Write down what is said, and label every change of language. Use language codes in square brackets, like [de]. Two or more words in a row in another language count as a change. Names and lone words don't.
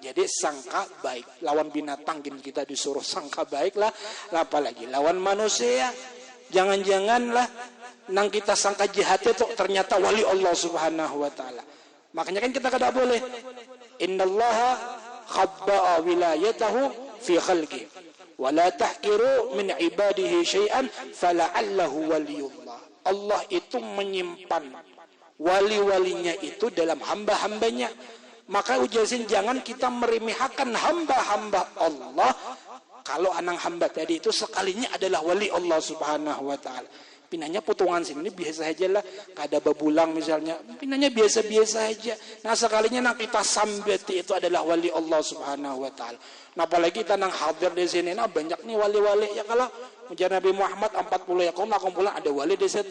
[bjn] Jadi sangka baik lawan binatang gin kita disuruh sangka baik lah, apalagi lawan manusia. Jangan-janganlah nang kita sangka jahat itu ternyata wali Allah [ar] سبحانه وتعالى. [bjn] Makanya kan kita kada boleh, [ar] إن الله خبأ ولايته في خلقه ولا تحقروا من عباده شيئا فلعله ولي الله. [id] Allah itu menyimpan wali-walinya itu dalam hamba-hambanya. Maka ujasin jangan kita meremehkan hamba-hamba Allah. [bjn] Kalau anak hamba tadi itu sekalinya adalah wali Allah [ar] سبحانه وتعالى. [bjn] Pinanya potongan sini biasa aja lah, kada bebulang misalnya, pinanya biasa-biasa aja. Nah sekalinya nak kita sambeti itu adalah wali Allah [ar] سبحانه وتعالى. [bjn] Nah apalagi kita nang hadir di sini, nah banyak nih wali-wali ya, kalau ujar Nabi Muhammad 40 ya kalau nak kumpulan ada wali di situ.